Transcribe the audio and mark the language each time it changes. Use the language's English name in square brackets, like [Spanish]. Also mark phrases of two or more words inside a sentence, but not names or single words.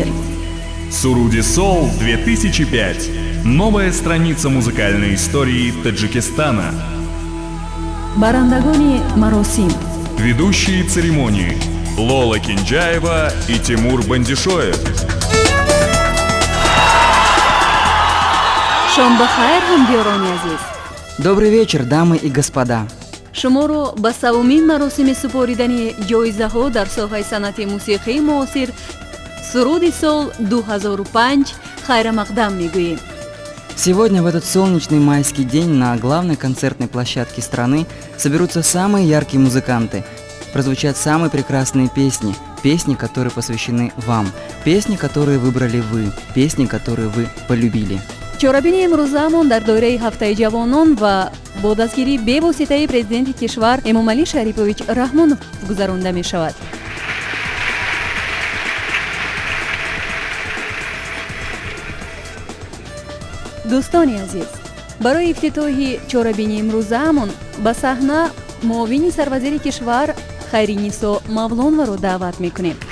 [Tajik] Суруди Сол 2005. [Russian] Новая страница музыкальной истории Таджикистана. [Tajik] Барандагони маросим. [Russian] Ведущие церемонии Лола Кинджаева и Тимур Бандишоев. [Tajik] Шомбахайр, ҳамбиёрони азиз. [Russian] Добрый вечер, дамы и господа. [Tajik] шуморо ба савумин маросими супоридани ҷоизаҳо дар соҳаи санъати мусиқии муосир суруди сол 2005 хайрамақдам мегӯем. [Russian] Сегодня, в этот солнечный майский день, на главной концертной площадке страны соберутся самые яркие музыканты. Прозвучат самые прекрасные песни, песни, которые посвящены вам, песни, которые выбрали вы, песни, которые вы полюбили. [Tajik] чорабини имрӯзаамон дар доираи ҳафтаи ҷавонон ва бо дастгирии бевоситаи президенти кишвар Эмомалӣ Шарифович Раҳмонов гузаронда мешавад. дӯстони азиз, барои ифтитоҳи чорабини имрӯзаамон ба саҳна муовини сарвазири кишвар Хайринисо Мавлонованро даъват мекунем.